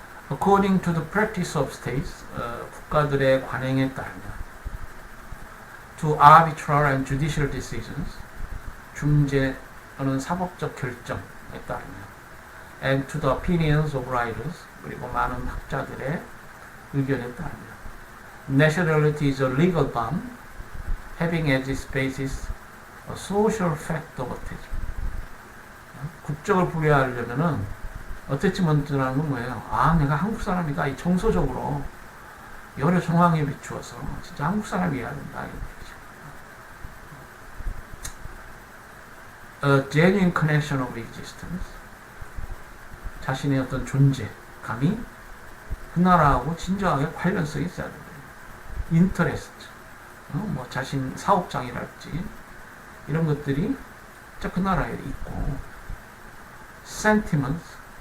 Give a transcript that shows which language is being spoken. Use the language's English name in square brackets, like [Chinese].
[English] According to the practice of states, [Korean] 국가들의 관행에 따르면 [English] to arbitral and judicial decisions, [Korean] 중재 또는 사법적 결정에 따르면 [English] and to the opinions of writers, [Korean] 그리고 많은 학자들의 의견에 따르면 [English] nationality is a legal bond having as its basis a social fact of attachment. [Korean] 국적을 부여하려면은 어태치먼트라는 건 뭐예요? 내가 한국 사람이다. 이 정서적으로 여러 정황에 비추어서 진짜 한국 사람이어야 된다. 이런 얘기죠. [English] A genuine connection of existence. [Korean] 자신의 어떤 존재감이 그 나라하고 진정하게 관련성이 있어야 된다. [English] interest. [Korean] 뭐 자신 사업장이랄지 이런 것들이 그 나라에 있고 sentiments.